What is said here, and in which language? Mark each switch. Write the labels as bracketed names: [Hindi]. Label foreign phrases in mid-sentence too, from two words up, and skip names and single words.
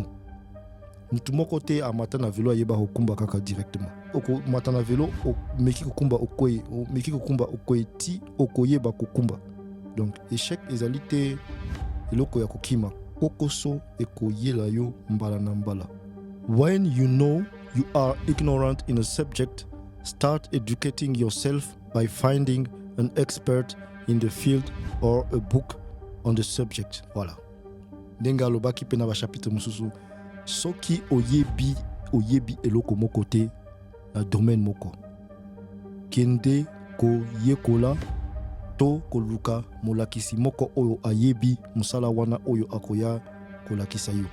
[Lingala] Mutu moko te amata na velo ayeba kokumba kaka directement. Oko mata na velo meki kokumba okoye, meki kokumba okoye ti okoyeba kokumba. [French] Donc échec [Lingala] ezali te eloko ya kokima, kokoso ekoyela yo mbala na mbala. [English] When you know you are ignorant in a subject, start educating yourself by finding an expert in the field or a book on the subject. [French] Voilà. [Lingala] Ndenge alobaki pe na ba chapitre mususu, soki oyebi eloko moko te na domaine moko, kende koyekola to koluka molakisi moko oyo ayebi musala wana oyo akoya kolakisa yo.